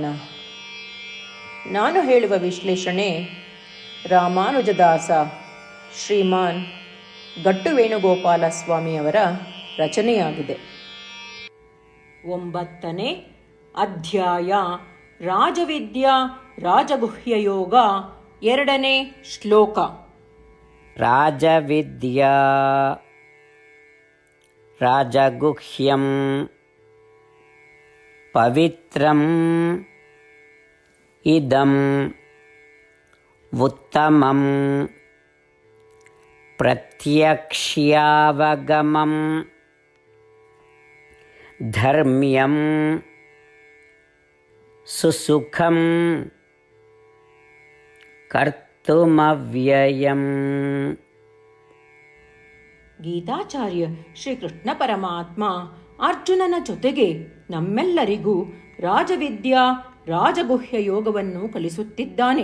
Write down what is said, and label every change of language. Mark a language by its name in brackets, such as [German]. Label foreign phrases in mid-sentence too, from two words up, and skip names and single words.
[Kannada] ನಾನು ಹೇಳುವ ವಿಶ್ಲೇಷಣೆ ರಾಮಾನುಜದಾಸ ಶ್ರೀಮಾನ್ ಗಟ್ಟು ವೇಣುಗೋಪಾಲ ಸ್ವಾಮಿಯವರ ರಚನೆಯಾಗಿದೆ. 9ನೇ ಅಧ್ಯಾಯ ರಾಜವಿದ್ಯಾ ರಾಜಗುಹ್ಯಯೋಗ. 2ನೇ ಶ್ಲೋಕ. [Sanskrit] ರಾಜವಿದ್ಯಾ ರಾಜಗುಹ್ಯಂ ಪವಿತ್ರಂ ಇದಂ ಉತ್ತಮಂ ಪ್ರತ್ಯಕ್ಷ್ಯಾವಗಮಂ ಧರ್ಮ್ಯಂ ಸುಸುಖಂ ಕರ್ತುಮವ್ಯಯಂ. [Kannada] ಗೀತಾಚಾರ್ಯ ಶ್ರೀಕೃಷ್ಣ ಪರಮಾತ್ಮ ಅರ್ಜುನನ ಜೊತೆಗೆ ನಮ್ಮೆಲ್ಲರಿಗೂ ರಾಜವಿದ್ಯಾ ರಾಜಗುಹ್ಯ ಯೋಗವನ್ನು ಕಲಿಸುತ್ತಿದ್ದಾನೆ.